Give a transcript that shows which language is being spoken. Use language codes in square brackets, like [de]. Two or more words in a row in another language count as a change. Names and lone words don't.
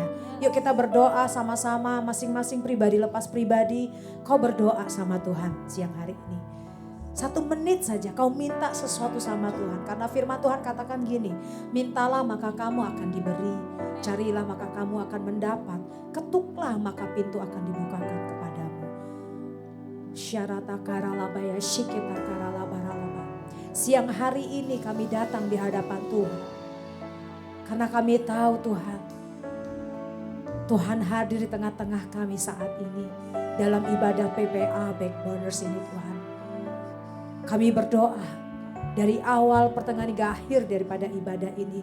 [id] Yuk kita berdoa sama-sama, masing-masing pribadi lepas pribadi. Kau berdoa sama Tuhan siang hari ini. 1 menit saja kau minta sesuatu sama Tuhan. Karena firman Tuhan katakan gini, mintalah maka kamu akan diberi. Carilah maka kamu akan mendapat. Ketuklah maka pintu akan dibukakan kepadamu. Syarata karalabaya syikita karalabaralaba. Siang hari ini kami datang di hadapan Tuhan. Karena kami tahu Tuhan hadir di tengah-tengah kami saat ini. Dalam ibadah PPA Backboners ini Tuhan. Kami berdoa dari awal pertengahan hingga akhir daripada ibadah ini.